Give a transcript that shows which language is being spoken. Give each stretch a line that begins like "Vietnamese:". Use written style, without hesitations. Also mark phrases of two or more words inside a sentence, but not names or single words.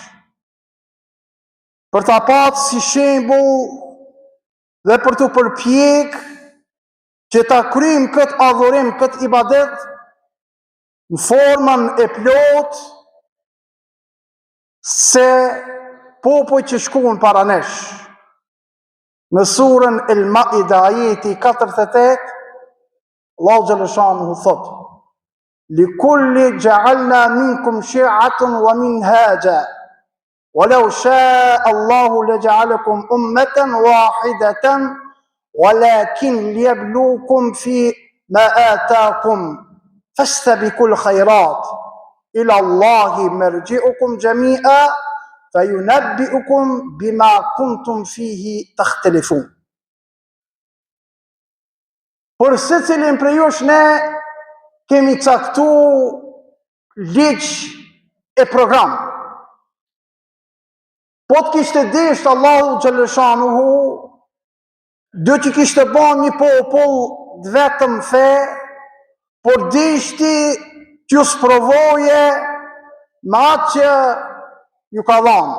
Albanian: për ta patë si shembull dhe për të përpjek që ta kryjmë këtë adhurim, këtë ibadet në formën e plot se popujt që shkuan para nesh. Në surën El Maida ajeti 48, Allahu Gjellëshanuhu thot:
Arabic: "لكل جعلنا منكم شرعة ومنهاجا ولو شاء الله لجعلكم أمة واحدة ولكن ليبلوكم في ما آتاكم فاستبقوا الخيرات إلى الله مرجعكم جميعا فينبئكم بما كنتم فيه تختلفون."
Albanian: Për secilin prej jush ne kemi caktu ligj e program. Po të kishte desht Allahu Gjellëshanuhu, do që kishte ban një popull vetëm fe, por deshti t'ju sprovoje me atë që ju ka dhanë.